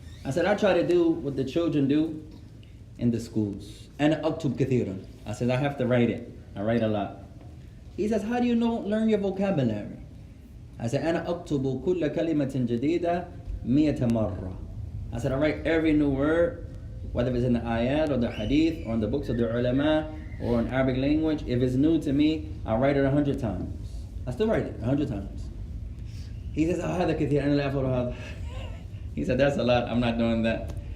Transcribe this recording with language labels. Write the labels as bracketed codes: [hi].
[en] I said, I try to do what the children do in the schools. [ar] أنا أكتب كثيرا. [en] I said, I have to write it. I write a lot. He says, how do you learn your vocabulary? I said, [ar] أنا أكتب كل كلمة جديدة 100 مرة. [en] I said, I write every new word, whether it's in the ayat or the hadith or in the books of the ulama or in Arabic language. If it's new to me, I write it 100 times. I still write it 100 times. He says, [ar] هذا كثير أنا لا أفعل هذا. [en] He said, that's a lot. I'm not doing that.